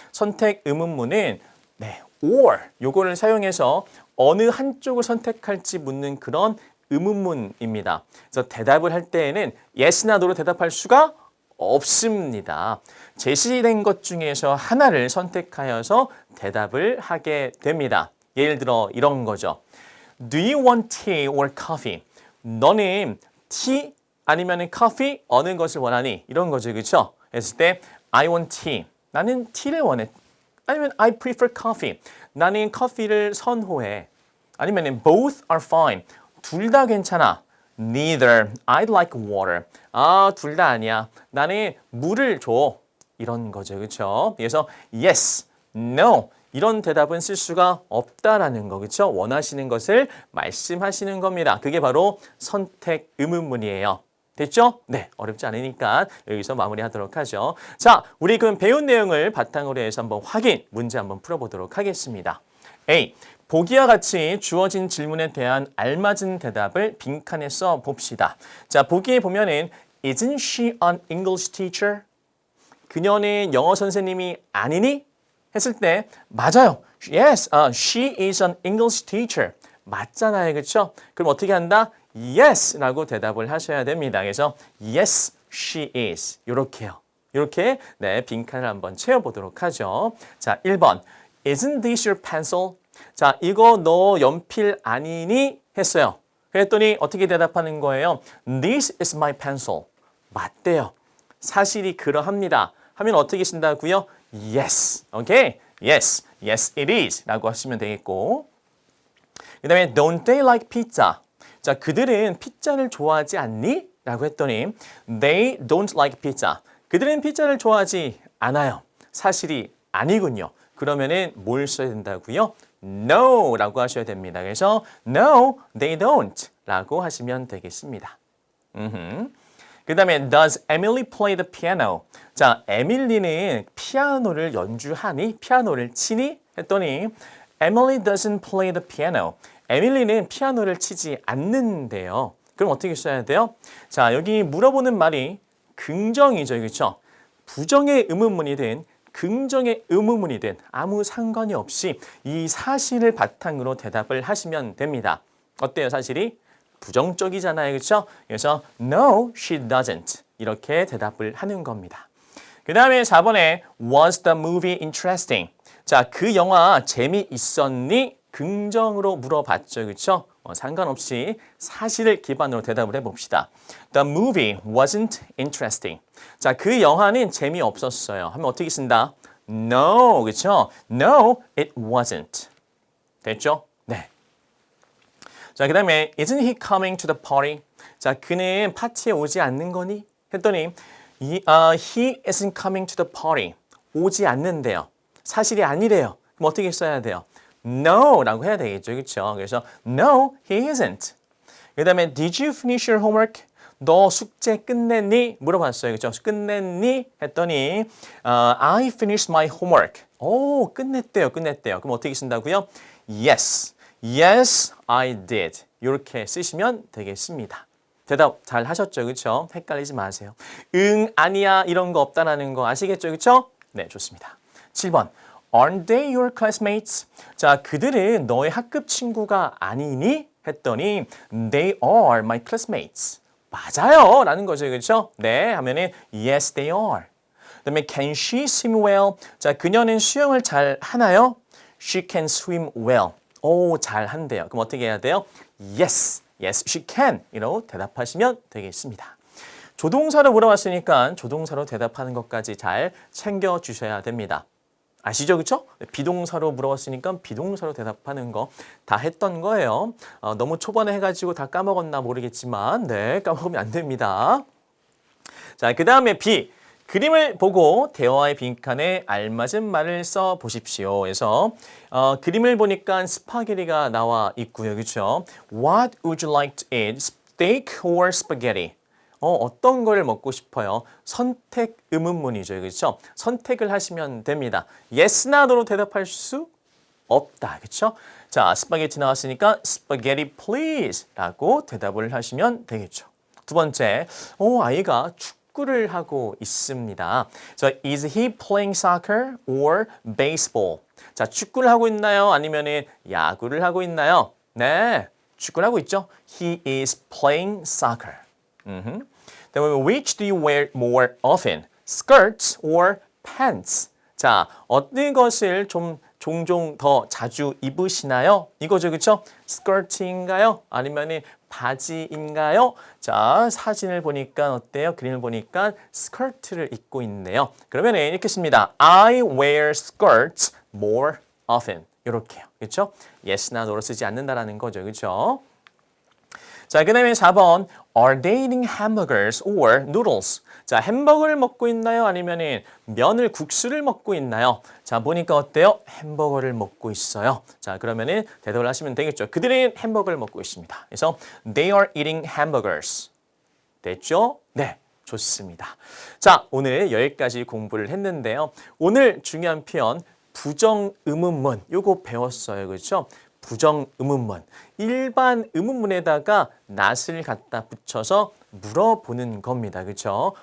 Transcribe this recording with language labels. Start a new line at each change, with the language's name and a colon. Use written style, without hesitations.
Korean: 선택 의문문은 네, or 요거를 사용해서 어느 한쪽을 선택할지 묻는 그런 의문문입니다. 그래서 대답을 할 때에는 yes나 no로 대답할 수가 없습니다. 제시된 것 중에서 하나를 선택하여서 대답을 하게 됩니다. 예를 들어 이런 거죠.
English: Do you want tea or coffee?
Korean: 너는 tea 아니면 커피 어느 것을 원하니? 이런 거죠. 그렇죠? 했을 때
English: I want tea.
Korean: 나는 티를 원해. 아니면
English: I prefer coffee.
Korean: 나는 커피를 선호해. 아니면
English: both are fine.
Korean: 둘 다 괜찮아.
English: Neither. I'd like water.
Korean: 아, 둘 다 아니야. 나는 물을 줘. 이런 거죠. 그렇죠? 그래서 yes, no. 이런 대답은 쓸 수가 없다라는 거, 그렇죠? 원하시는 것을 말씀하시는 겁니다. 그게 바로 선택 의문문이에요. 됐죠? 네, 어렵지 않으니까 여기서 마무리하도록 하죠. 자, 우리 그럼 배운 내용을 바탕으로 해서 한번 확인, 문제 한번 풀어보도록 하겠습니다. A. 보기와 같이 주어진 질문에 대한 알맞은 대답을 빈칸에 써 봅시다. 자, 보기에 보면은
English: Isn't she an English teacher?
Korean: 그녀는 영어 선생님이 아니니? 했을 때 맞아요.
English: Yes, she is an English teacher.
Korean: 맞잖아요. 그렇죠? 그럼 어떻게 한다? Yes라고 대답을 하셔야 됩니다. 그래서
English: yes, she is.
Korean: 요렇게요. 이렇게 네, 빈칸을 한번 채워보도록 하죠. 자, 1번.
English: Isn't this your pencil?
Korean: 자, 이거 너 연필 아니니? 했어요. 그랬더니 어떻게 대답하는 거예요?
English: This is my pencil.
Korean: 맞대요. 사실이 그러합니다. 하면 어떻게 쓴다고요?
English: Yes. 오케이? Yes. Yes, it is.
Korean: 라고 하시면 되겠고. 그 다음에
English: don't they like pizza?
Korean: 자, 그들은 피자를 좋아하지 않니? 라고 했더니
English: they don't like pizza.
Korean: 그들은 피자를 좋아하지 않아요. 사실이 아니군요. 그러면은 뭘 써야 된다고요? No 라고 하셔야 됩니다. 그래서
English: no, they don't
Korean: 라고 하시면 되겠습니다. 그 다음에
English: Does Emily play the piano?
Korean: 자, 에밀리는 피아노를 연주하니? 피아노를 치니? 했더니
English: Emily doesn't play the piano.
Korean: 에밀리는 피아노를 치지 않는데요. 그럼 어떻게 써야 돼요? 자, 여기 물어보는 말이 긍정이죠. 그렇죠? 부정의 의문문이든 긍정의 의문문이든 아무 상관이 없이 이 사실을 바탕으로 대답을 하시면 됩니다. 어때요, 사실이? 부정적이잖아요. 그렇죠? 그래서
English: No, she doesn't.
Korean: 이렇게 대답을 하는 겁니다. 그 다음에 4번에
English: Was the movie interesting?
Korean: 자, 그 영화 재미있었니? 긍정으로 물어봤죠. 그렇죠? 상관없이 사실을 기반으로 대답을 해봅시다.
English: The movie wasn't interesting.
Korean: 자, 그 영화는 재미없었어요. 하면 어떻게 쓴다? No, 그렇죠?
English: No, it wasn't.
Korean: 됐죠? 네. 자, 그 다음에
English: Isn't he coming to the party?
Korean: 자, 그는 파티에 오지 않는 거니? 했더니
English: he isn't coming to the party.
Korean: 오지 않는데요. 사실이 아니래요. 그럼 어떻게 써야 돼요? No 라고 해야 되겠죠. 그렇죠? 그래서
English: No, he isn't.
Korean: 그 다음에
English: Did you finish your homework?
Korean: 너 숙제 끝냈니? 물어봤어요. 그렇죠? 끝냈니? 했더니
English: I finished my homework.
Korean: 오, 끝냈대요. 그럼 어떻게 쓴다고요? Yes.
English: Yes, I did.
Korean: 이렇게 쓰시면 되겠습니다. 대답 잘 하셨죠? 그렇죠? 헷갈리지 마세요. 응, 아니야 이런 거 없다라는 거 아시겠죠? 그렇죠? 네, 좋습니다. 7번.
English: Aren't they your classmates?
Korean: 자, 그들은 너의 학급 친구가 아니니? 했더니
English: They are my classmates.
Korean: 맞아요 라는 거죠. 그렇죠? 네 하면은
English: yes they are.
Korean: 그다음에
English: can she swim well?
Korean: 자, 그녀는 수영을 잘 하나요?
English: She can swim well.
Korean: 오, 잘 한대요. 그럼 어떻게 해야 돼요?
English: Yes, yes, she can.
Korean: 이라고 대답하시면 되겠습니다. 조동사로 물어봤으니까 조동사로 대답하는 것까지 잘 챙겨주셔야 됩니다. 아시죠? 그쵸? 비동사로 물어봤으니까 비동사로 대답하는 거 다 했던 거예요. 너무 초반에 해가지고 다 까먹었나 모르겠지만 네, 까먹으면 안 됩니다. 자, 그 다음에 B. 그림을 보고 대화의 빈칸에 알맞은 말을 써 보십시오. 그래서 그림을 보니까 스파게티가 나와 있고요. 그렇죠?
English: What would you like to eat? Steak or spaghetti?
Korean: 어떤 걸 먹고 싶어요? 선택 의문문이죠. 그렇죠? 선택을 하시면 됩니다. Yes, no로 대답할 수 없다. 그렇죠? 자, 스파게티 나왔으니까
English: spaghetti please
Korean: 라고 대답을 하시면 되겠죠. 두 번째, 아이가 축구를 하고 있습니다.
English: So, is he playing soccer or baseball?
Korean: 자, 축구를 하고 있나요? 아니면 야구를 하고 있나요? 네, 축구를 하고 있죠.
English: He is playing soccer.
Korean: 그다음에
English: which do you wear more often? Skirts or pants?
Korean: 자, 어떤 것을 좀 종종 더 자주 입으시나요? 이거죠, 그렇죠? skirt인가요? 아니면 바지인가요? 자, 사진을 보니까 어때요? 그림을 보니까 skirt를 입고 있네요. 그러면 이렇게 씁니다.
English: I wear skirts more often.
Korean: 이렇게요, 그렇죠? yes나 no로 쓰지 않는다라는 거죠, 그렇죠? 자, 그 다음에 4번.
English: Are they eating hamburgers or noodles?
Korean: 자, 햄버거를 먹고 있나요? 아니면 면을 국수를 먹고 있나요? 자, 보니까 어때요? 햄버거를 먹고 있어요. 자, 그러면은 대답을 하시면 되겠죠. 그들은 햄버거를 먹고 있습니다. 그래서
English: they are eating hamburgers.
Korean: 됐죠? 네, 좋습니다. 자, 오늘 여기까지 공부를 했는데요. 오늘 중요한 표현 부정 의문문 요거 배웠어요. 그렇죠? 부정 의문문. 일반 의문문에다가 not을 갖다 붙여서 물어보는 겁니다. 그렇죠?